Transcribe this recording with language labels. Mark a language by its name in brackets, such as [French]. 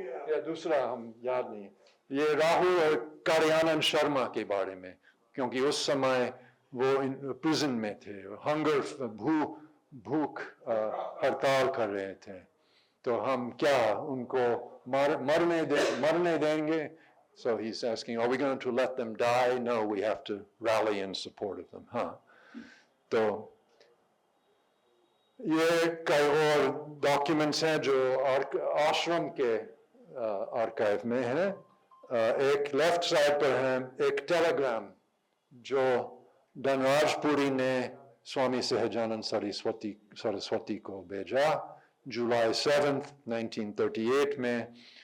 [Hindi] या दूसरा हम याद नहीं, ये राहुल और कार्यानंद शर्मा के बारे में, क्योंकि उस समय वो प्रिजन में थे, हंगर भूख हड़ताल कर रहे थे, तो हम क्या उनको मरने देंगे? [English] So he's asking, are we going to let them die? No, we have to rally in support of them. [Hindi] हाँ, तो ये कई और डॉक्यूमेंट्स हैं जो आश्रम के आर्काइव में हैं। एक लेफ्ट साइड पर है एक टेलीग्राम जो धनराजपुरी ने स्वामी सहजानंद सरस्वती को भेजा जुलाई 7, 1938 में।